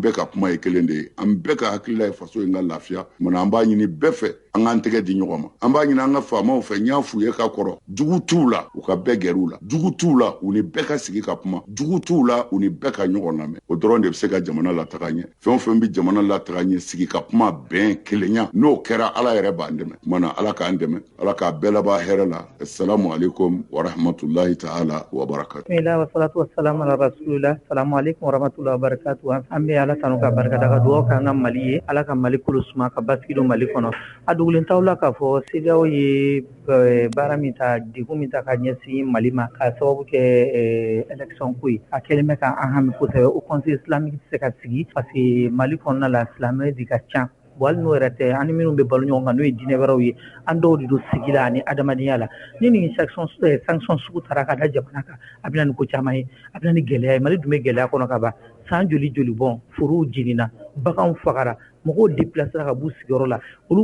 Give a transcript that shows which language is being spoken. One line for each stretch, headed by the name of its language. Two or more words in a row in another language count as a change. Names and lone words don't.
Bambara: bɛɛ ka kuma ye kelen de ye an bɛɛ ka hakilila ye faso in ka lafiya mana an b'a ɲini bɛɛ fɛ an k'an tɛgɛ di ɲɔgɔn ma an b'a ɲini an ka faamaw fɛ n y'a f'u ye ka kɔrɔ jugu t'u la u ka bɛɛ gɛr'u la jugu t'u la u ni bɛɛ ka sigi ka kuma jugu t'u la u ni bɛɛ ka ɲɔgɔn lamɛn o dɔrɔn de bɛ se ka jamana lataga ɲɛ fɛn o fɛn bɛ jamana lataga ɲɛ sigi ka kuma bɛn kelenya n'o kɛra ala yɛrɛ b'an dɛmɛ mana ala k'an dɛmɛ ala k'a bɛɛ laban hɛrɛ la
Arabic: السلام عليكم ورحمة الله تعالى وبركاته بسم الله والصلاة والسلام على رسول الله السلام عليكم ورحمة الله وبركاته
Bambara: an bɛ ala tanu ka barika da ka dugawu k'an ka Mali ye ala ka Mali kolo suma ka basigi don Mali kɔnɔ a dugulen t'aw la k'a fɔ CEDEAO ye baara min ta degun min ta ka ɲɛsin Mali ma ka sababu kɛ élection ko ye a kɛlen bɛ k'an hami kosɛbɛ o
French: conseil islamique
Bambara: tɛ se ka sigi
French: parce que
Bambara: Mali kɔnɔna la silamɛ de ka ca wali n'o yɛrɛ tɛ an ni minnu bɛ balo ɲɔgɔn kan n'o ye diinɛ wɛrɛw ye an dɔw de don sigi la ani adamadenya la ni nin sanction sugu taara ka da jamana kan a bɛna ni ko caman ye a bɛna ni gɛlɛya ye Mali dun bɛ gɛlɛya kɔnɔ ka ban san joli bɔn forow jenina baganw fagara mɔgɔw déplacera ka b'u sigiyɔrɔ la olu